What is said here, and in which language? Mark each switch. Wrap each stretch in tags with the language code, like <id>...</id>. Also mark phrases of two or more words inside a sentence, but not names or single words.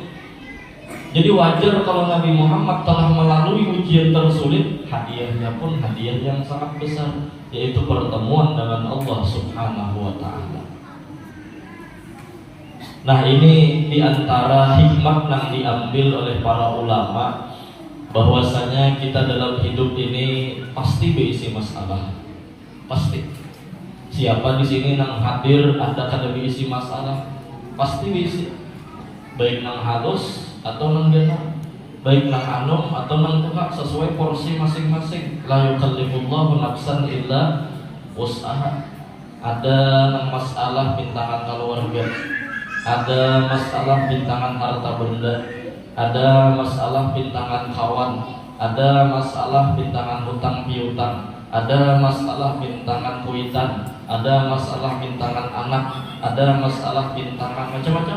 <id>Jadi wajar kalau Nabi Muhammad telah melalui ujian tersulit, hadiahnya pun hadiah yang sangat besar, yaitu pertemuan dengan Allah Subhanahu wa Ta'ala. Nah, ini diantara hikmah yang diambil oleh para ulama, bahwasanya kita dalam hidup ini pasti berisi masalah.</id> <bjn>Pasti. Siapa di sini yang hadir ada kada berisi masalah?</bjn> <id>Pasti berisi.</id> <bjn>Baik nang halus atau nang gana, baik nang anom atau nang tuka, sesuai porsi masing-masing.</bjn> <ar>La yukallifullahu nafsan illa wus'aha.</ar> <bjn>Ada nang masalah bintangan keluarga, ada masalah bintangan harta benda, ada masalah bintangan kawan, ada masalah bintangan hutang piutang, ada masalah bintangan kuitan, ada masalah bintangan anak, ada masalah bintangan macam-macam.</bjn>